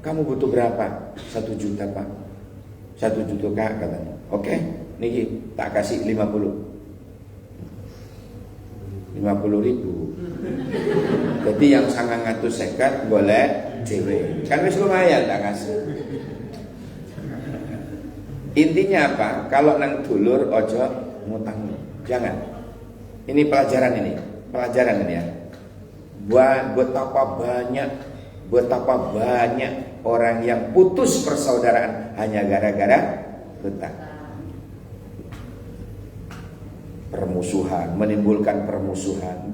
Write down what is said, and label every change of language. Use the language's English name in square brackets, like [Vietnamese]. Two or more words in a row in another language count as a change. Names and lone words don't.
[Indonesian] kamu butuh berapa? 1 juta Pak. 1 juta Kak katanya. Oke, niki tak kasih 50 ribu. Jadi yang 950 boleh cewek. [Javanese] Kan wis lumayan tak kasih. [Indonesian] Intinya apa? [Javanese] Kalau nang dulur ojo ngutang. [Indonesian] Jangan. Ini pelajaran ini ya. Betapa banyak orang yang putus persaudaraan hanya gara-gara hutang. Permusuhan, menimbulkan permusuhan.